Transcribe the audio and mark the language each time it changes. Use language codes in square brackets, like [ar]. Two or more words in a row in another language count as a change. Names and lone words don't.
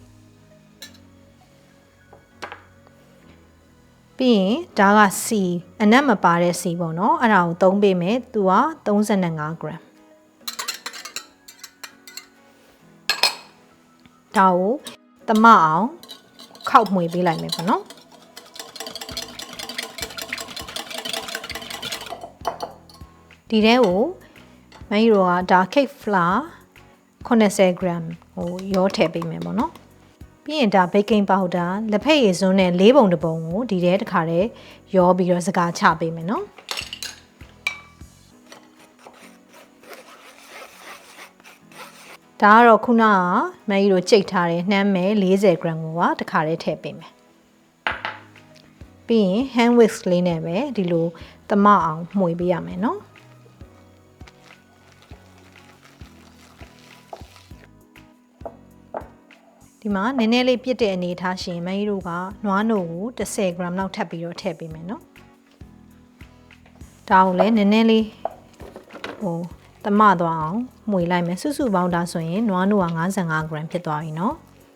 [my] ပြီးရင်ဒါကစီအနက်မပါတဲ့စီပေါ့နော်အဲ့ဒါကိုသုံးပေးမယ်သူက35 gramဒါကိုသမအောင်ခောက်မှွေပေးလိုက်မယ်ပေါ့နော် ဒီထဲကိုမင်းတို့ကဒါ [en] cake flour [my] 80 gram ဟိုရောထည့်ပေးမယ်ပေါ့နော်ပြီးရင်ဒါ [en] baking powder [my] လက်ဖက်ရည်စွန်းနဲ့၄ပုံတစ်ပုံကိုဒီထဲတစ်ခါတည်းရောပြီးတော့စကားချပေးမယ်နော်ဒါကတော့ခုနကမကြီးတို့ကြိတ်ထားတဲ့နှမ်းမဲ40 gram ကိုကတစ်ခါတည်းထည့်ပေးမယ် ပြီးရင် [en] hand whisk [my] လေးနဲ့ပဲဒီလိုသမအောင်မှွေပေးရမယ်နော်ဒီမှာနည်းနည်းလေးပြစ်တဲ့အနေထားရှင်မကြီးတို့ကနွားနို့ကို10 gram လောက်ထပ်ပြီးတော့ထည့်ပေးမယ်နော်ဒါကိုလည်းနည်းနည်းလေးဟိုသမသွားအောင်မှွေလိုက်မယ်စုစုပေါင်းဒါဆိုရင်နွားနို့က55 gram ဖြစ်သွားပြီเนาะ